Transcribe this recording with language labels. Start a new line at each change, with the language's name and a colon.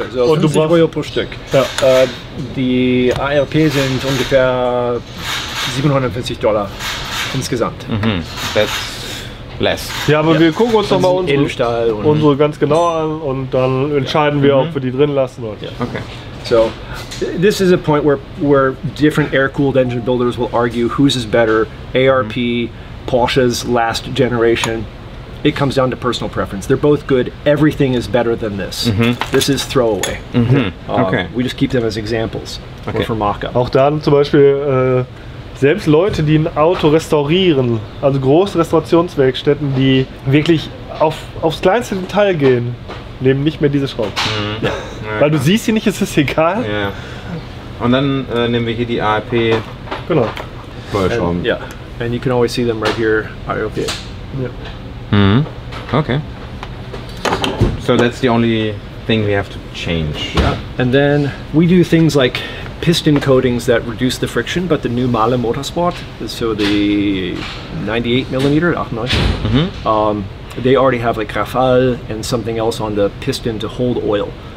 German: Stück. So, und 50 Euro pro Stück. Ja. Die ARP sind ungefähr $740 insgesamt.
English: That's less.
German: Ja, aber wir gucken uns doch mal unsere ganz genau an und dann entscheiden wir, ob wir die drin lassen oder nicht.
English: Okay. So this is a point where different air-cooled engine builders will argue whose is better, ARP, Porsche's last generation. It comes down to personal preference. They're both good. Everything is better than this. This is throwaway. We just keep them as examples or for mock-up.
German: Auch da zum Beispiel selbst Leute, die ein Auto restaurieren, also große Restaurationswerkstätten, die wirklich aufs kleinste Detail gehen, nehmen nicht mehr diese Schrauben. Weil du siehst sie nicht, es ist egal. Und dann nehmen wir hier die ARP. Genau. Schrauben.
English: Yeah, and you can always see them right here. Okay. Okay. So that's the only thing we have to change. Yeah. And then we do things like piston coatings that reduce the friction, but the new Mahle Motorsport, so the 98 millimeter, they already have like Rafale and something else on the piston to hold oil.